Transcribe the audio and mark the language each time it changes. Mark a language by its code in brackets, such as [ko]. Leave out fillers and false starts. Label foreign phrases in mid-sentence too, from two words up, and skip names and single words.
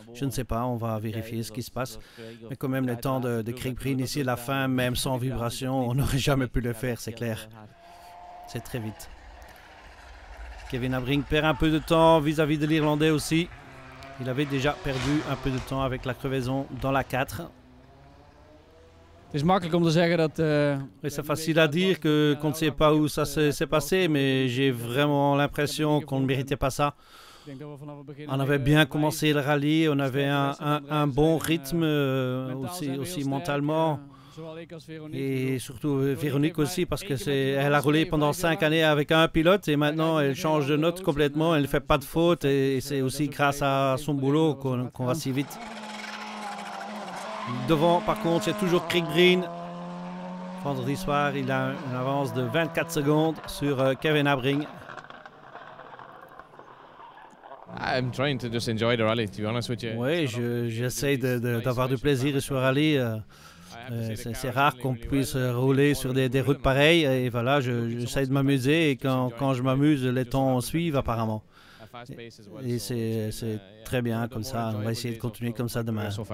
[fr] Je ne sais pas, on va vérifier ce qui se passe, mais quand même les temps de Craig Breen ici à la fin, même sans vibration, on n'aurait jamais pu le faire, c'est clair. C'est très vite. Kevin Abring perd un peu de temps vis-à-vis de l'Irlandais aussi. Il avait déjà perdu un peu de temps avec la crevaison dans la 4. [nl] Het is makkelijk om te zeggen dat. [fr] C'est facile à dire qu'on ne sait pas où ça s'est passé, mais j'ai vraiment l'impression qu'on ne méritait pas ça. On avait bien commencé le rallye, on avait un bon rythme aussi mentalement. Et surtout Véronique aussi parce qu'elle a roulé pendant 5 années avec un pilote et maintenant elle change de note complètement, elle ne fait pas de faute et c'est aussi grâce à son boulot qu'on va si vite. Devant par contre c'est toujours Craig Breen. Vendredi soir il a une avance de 24 secondes sur Kevin Abring. [en] I'm trying to just enjoy the rally, to be honest with you. [fr] Oui, j'essaie d'avoir du plaisir sur le rallye. C'est rare qu'on puisse rouler sur des routes pareilles et voilà, j'essaie de m'amuser et quand je m'amuse, les temps suivent apparemment. Et c'est très bien comme ça, on va essayer de continuer comme ça demain.